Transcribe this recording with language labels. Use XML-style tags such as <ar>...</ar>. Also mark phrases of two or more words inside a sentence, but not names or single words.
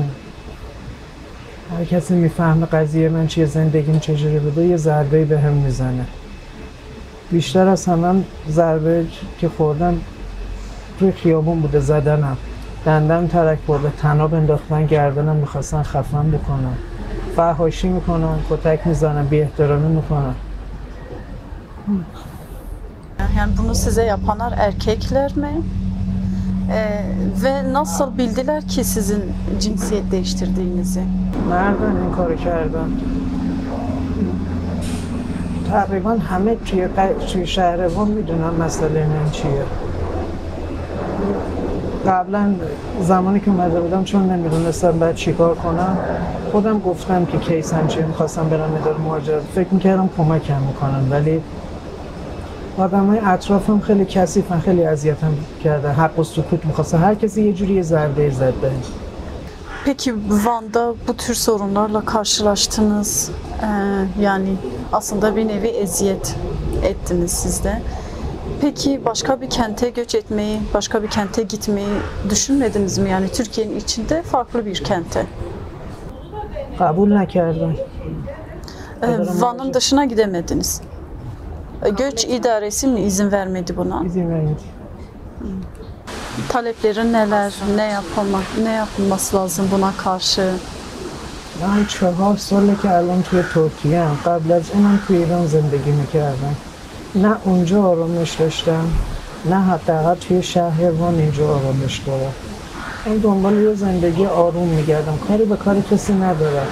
<fa>هر کسی میفهمه قضیه من چیه، زندگیم چجوری بوده، یه ضربه‌ای بهم میزنه. بیشتر از همه ضربه که خوردم توی خیابون بوده، زدنم، دندم ترک برده، طناب انداختن گردنم، میخواستن خفم بکنن، فحاشی میکنن، کتک میزنن، بی احترامی میکنن.</fa> <tr>Yani bunu size yapanlar erkekler mi? Ve nasıl bildiler ki sizin cinsiyet değiştirdiğinizi?</tr> <fa>مردن این کارو کردن. تقریبا همه توی شهر وان میدونن مسئله من چیه. قبلا زمانی که اومده بودم چون نمیدونستم باید چیکار کنم، خودم گفتم که کیسم چیه، میخواستم برم اداره مهاجرت، فکر میکردم کمکم میکنن، ولی آدمای اطرافم خیلی کثیفن، خیلی اذیتم کردن، حق و سکوت میخواستن، هر کسی یه جوری یه ضربه زد بهم.</fa> <tr>Peki Van'da bu tür sorunlarla karşılaştınız. Yani aslında bir nevi eziyet ettiniz siz de. Peki başka bir kente göç etmeyi, başka bir kente gitmeyi düşünmediniz mi? Yani Türkiye'nin içinde farklı bir kente.</tr> <fa>قبول نکردن.</fa> <tr>Van'ın dışına gidemediniz. Göç idaresi mi izin vermedi buna? izin vermedi. Taleplerin neler? Ne yapılması lazım buna karşı?</tr> <fa>من 4 ساله که الان توی ترکیه ام. قبل از اینم توی ایران زندگی میکردم. نه اونجا آرامش داشتم، نه حداقل توی شهر وان اینجا آرامش دارم. من دنبال یه زندگی آروم میگردم، کاری به کار کسی ندارم.</fa>